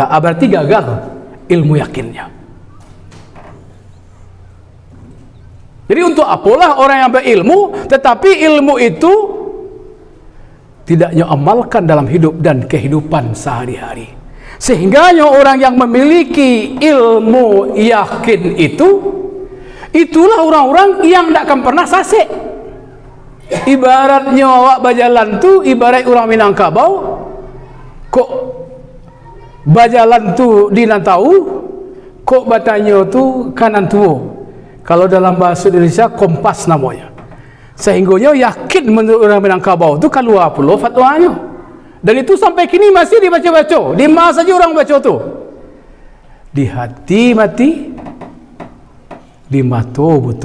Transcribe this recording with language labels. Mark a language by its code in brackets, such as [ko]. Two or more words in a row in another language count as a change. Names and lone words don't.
[id] Berarti gagal ilmu yakinnya. Jadi untuk apalah orang yang berilmu tetapi ilmu itu tidak amalkan dalam hidup dan kehidupan sehari-hari. Sehingga orang yang memiliki ilmu yakin itu, itulah orang-orang yang tak akan pernah sasek. [min] Ibaratnya awak berjalan tu ibarat orang Minangkabau, kok berjalan tu di Nantau, kok batanya tu kanan tua. [id] Kalau dalam bahasa Indonesia kompas namanya. Sehingganya yakin menurut orang Minangkabau tu keluar pula fatwanya. Dan itu sampai kini masih dibaca-baca. Di mana saja orang baca tu. Di hati mati, di mata buta.